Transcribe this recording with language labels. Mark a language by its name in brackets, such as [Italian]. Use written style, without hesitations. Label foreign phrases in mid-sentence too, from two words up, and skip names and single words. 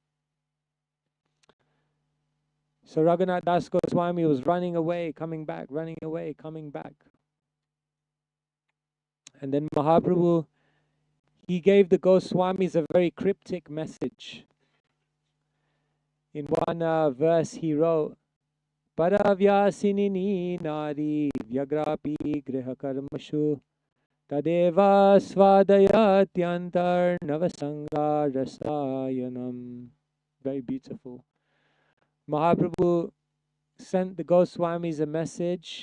[English] So Raghunath Das Goswami was running away, coming back, running away, coming back. And then Mahaprabhu, he gave the Goswamis a very cryptic message. In one verse he wrote, [Sanskrit] Paravyasinini nari vyagrapi griha karmashu tadeva svadayatyantar navasanga rasayanam. [English] Very beautiful. Mahaprabhu sent the Goswamis a message.